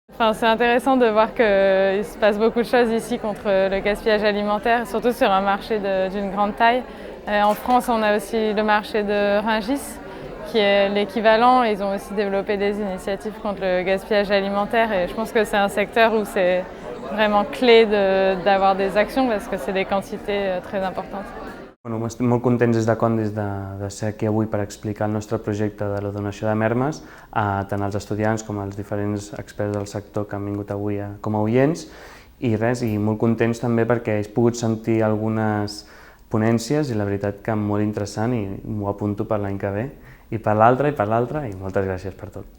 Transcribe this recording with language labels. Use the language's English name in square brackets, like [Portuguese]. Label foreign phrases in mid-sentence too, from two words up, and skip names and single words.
[French] C'est intéressant de voir qu'il se passe beaucoup de choses ici contre le gaspillage alimentaire, surtout sur un marché d'une grande taille. En France, on a aussi le marché de Rungis, qui est l'équivalent. Ils ont aussi développé des initiatives contre le gaspillage alimentaire et je pense que c'est un secteur où c'est vraiment clé d'avoir des actions parce que c'est des quantités très importantes. [Catalan] Estem molt contents des de Condis de ser aquí avui per explicar el nostre projecte de la donació de mermes tant als estudiants com als diferents experts del sector que han vingut avui com a oients i molt contents també perquè he pogut sentir algunes ponències i la veritat que molt interessant i m'ho apunto per l'any que ve i per l'altre i moltes gràcies per tot.